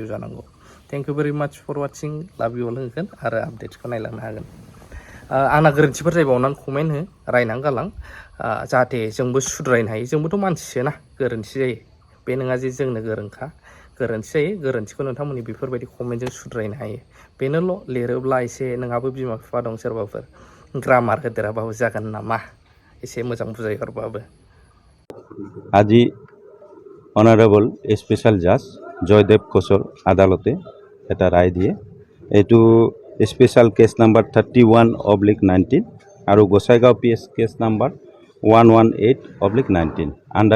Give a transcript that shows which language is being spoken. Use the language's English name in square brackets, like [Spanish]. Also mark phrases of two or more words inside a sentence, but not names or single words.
[Bodo] जानांगौ [English] thank you very much for watching love you all [Bodo] होगोन आरो आपडेट्सखौ नायलांनो हागोन आंना गोरोन्थिफोर जायोबा अननानै कमेन्ट हो रायनानै गालां जाहाथे जोंबो सुद्रायनो हायो जोंबोथ' मानसिसो ना गोरोन्थि जायो बे नङा जे जोंनो गोरोंखा गोरोन्थि जायो गोरोन्थिखौ नोंथांमोननि बेफोरबायदि कमेन्टजों सुद्रायनो हायो बेनोल' लिरोब्ला एसे नोंहाबो बिमा बिफा दं सोरबाफोर ग्रामार होदेराबाबो जागोन नामा एसे मोजां बुजायहरबाबो [Assamese] আজি [English] honorable special judge [Assamese] জয়দেব ঘোষৰ আদালতে এটা ৰায় দিয়ে এইটো [English] special case number [Assamese] 31/19 আৰু গোসাইগাঁও [English] PS case number [Assamese] 118/19 আণ্ডাৰ